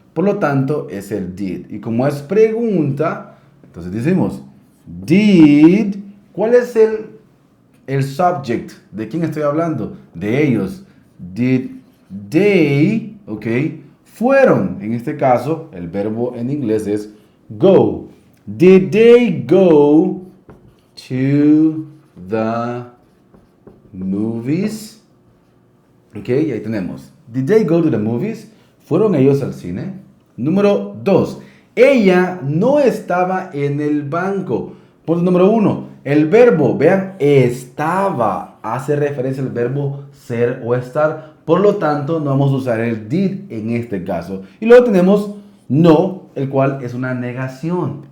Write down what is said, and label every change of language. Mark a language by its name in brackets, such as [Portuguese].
[Spanish] Por lo tanto, es el did. Y como es pregunta, entonces decimos, did, ¿cuál es el subject? ¿De quién estoy hablando? De ellos. Did they, ok, fueron. En este caso, el verbo en inglés es go. [English] Did they go to the movies? Ok, ahí tenemos. Did they go to the movies? [Spanish] ¿Fueron ellos al cine? Número 2. Ella no estaba en el banco. Punto número 1. El verbo, vean, estaba. Hace referencia al verbo ser o estar. Por lo tanto, no vamos a usar el did en este caso. Y luego tenemos no, el cual es una negación.